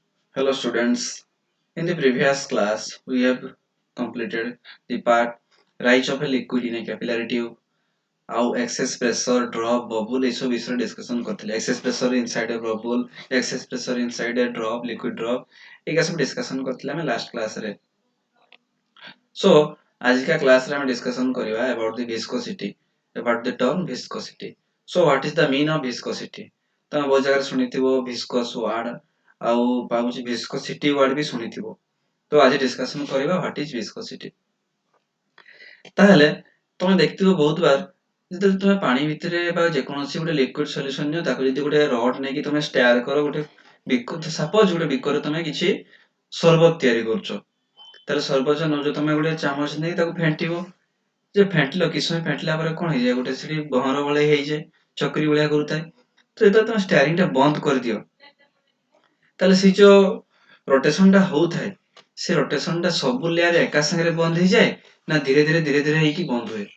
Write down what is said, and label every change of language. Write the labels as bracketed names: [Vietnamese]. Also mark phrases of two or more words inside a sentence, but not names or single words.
[English] Hello students. In the previous class, we have completed the part rise of a liquid in a capillary tube. How excess pressure drop bubble [Odia] ଏସବୁ ବିଷୟରେ discussion କରିଥିଲେ. [English] Excess pressure inside a bubble, excess pressure inside a drop, liquid drop [Odia] ଏଇକା ସବୁ discussion କରିଥିଲେ ଆମେ [English] last class ରେ. So [Odia] ଆଜିକା class ରେ ଆମେ discussion କରିବା [English] about the viscosity, about the term viscosity. So what is the mean of viscosity? [Odia] ତମେ ବହୁତ ଜାଗାରେ ଶୁଣିଥିବ [English] viscous word [Odia] ଆଉ ଭାବୁଛି [English] viscosity word [Odia] ବି ଶୁଣିଥିବ. ତ ଆଜି ଡିସ୍କସନ କରିବା [English] what is viscosity. [Odia] ତାହେଲେ ତମେ ଦେଖିଥିବ ବହୁତ ବାର ଯେତେବେଳେ ତମେ ପାଣି ଭିତରେ ବା ଯେକୌଣସି ଗୋଟେ [English] liquid solution [Odia] ନିଅ ତାକୁ ଯଦି ଗୋଟେ ରଡ୍ ନେଇକି ତମେ ଷ୍ଟାର କର ଗୋଟେ ସପୋଜ ଗୋଟେ ବିକରେ ତମେ କିଛି ସରବତ ତିଆରି କରୁଛ ତାହେଲେ ସରବତ ନଉଛ ତମେ ଗୋଟେ ଚାମଚ ନେଇ ତାକୁ ଫେଣ୍ଟିବ ଯେ ଫେଣ୍ଟିଲ କିଛି ସମୟ ଫେଣ୍ଟିଲା ପରେ କଣ ହେଇଯାଏ ଗୋଟେ ସେଠି ବହର ଭଳିଆ ହେଇଯାଏ ଚକ୍ରି ଭଳିଆ କରୁଥାଏ ତ ଯେତେବେଳେ ତମେ ଷ୍ଟାରିଂ ଟା ବନ୍ଦ କରିଦିଅ ତାହେଲେ ସେ ଯୋଉ ରୋଟେସନ ଟା ହଉଥାଏ ସେ ରୋଟେସନ ଟା ସବୁ ଲେୟାର ଏକା ସାଙ୍ଗରେ ବନ୍ଦ ହେଇଯାଏ ନା ଧୀରେ ଧୀରେ ହେଇକି ବନ୍ଦ ହୁଏ।